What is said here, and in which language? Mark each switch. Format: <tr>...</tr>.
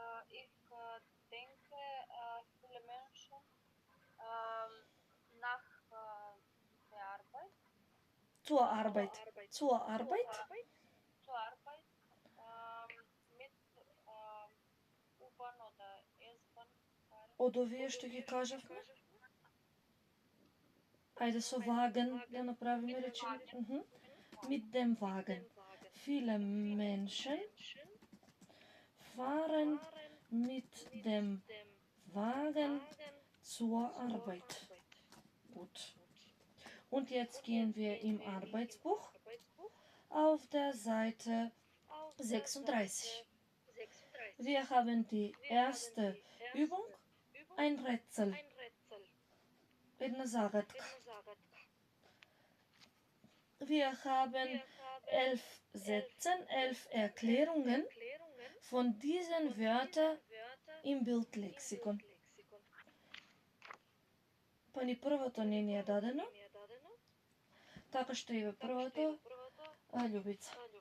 <de>Ich denke, viele Menschen nach der Arbeit, Zur Arbeit. Zur Arbeit? zur Arbeit mit U-Bahn oder S-Bahn fahren.</de> <mk>Од овие што ги кажавме? Ајде со ваген да направиме реченица.</mk> <de>Mit dem Wagen. Viele Menschen fahren mit dem Wagen zur Arbeit. Gut. Und jetzt gehen wir im Arbeitsbuch auf der Seite 36. Wir haben die erste Übung, ein Rätsel.</de> <mk>Една загадка.</mk> <de>Wir haben 11 Sätze, 11 Erklärungen von diesen Wörtern im Bildlexikon.</de> <mk>Па ни првото не ни е дадено, така што и првото, Љубица.</mk>